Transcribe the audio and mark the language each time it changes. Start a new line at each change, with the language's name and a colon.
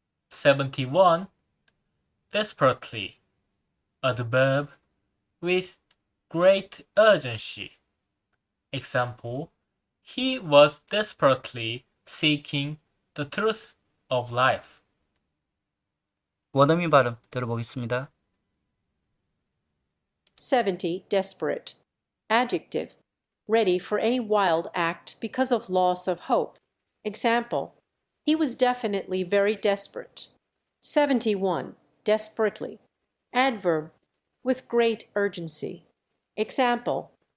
English: 71. Desperately. Adverb. With great urgency. Example. He was desperately seeking the truth of life.
Korean: 원어민 발음 들어보겠습니다.
English: 70. Desperate. Adjective. Ready for any wild act because of loss of hope. Example. He was definitely very desperate. 71. Desperately. Adverb. With great urgency. Example.